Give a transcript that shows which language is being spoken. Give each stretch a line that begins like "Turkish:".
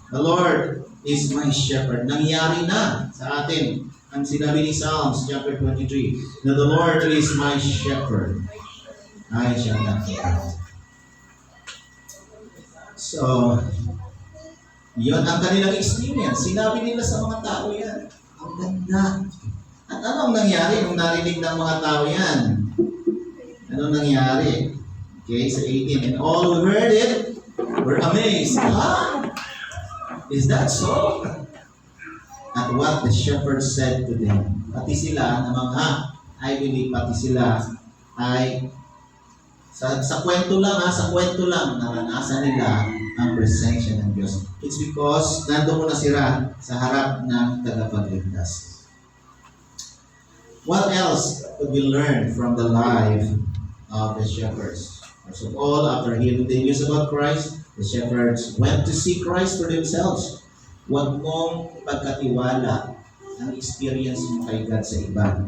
English: The Lord is my shepherd.
Filipino: Nangyari na sa atin ang sinabi ni Psalms chapter 23, na
English: the Lord is my shepherd. I shall not fear.
Filipino: So, yun ang kanilang experience. Sinabi nila sa mga tao yan. Ang ganda. At anong nangyari nung narinig ng mga tao yan? Anong nangyari?
English: Okay, sa 18. And all who heard it were amazed. Huh? Is that so? At what the shepherd said to them.
Filipino: Pati sila na mga, I believe, pati sila ay sa kwento lang, naranasan nila ang presensya ng Diyos.
English: It's because
Filipino: nandun muna sila sa harap ng tagapagligtas.
English: What else could we learn from the life of the shepherds? First of all, after hearing the news about Christ, the shepherds went to see Christ for themselves.
Filipino: Huwag mong ipagkatiwala ang experience mo kay God sa iba.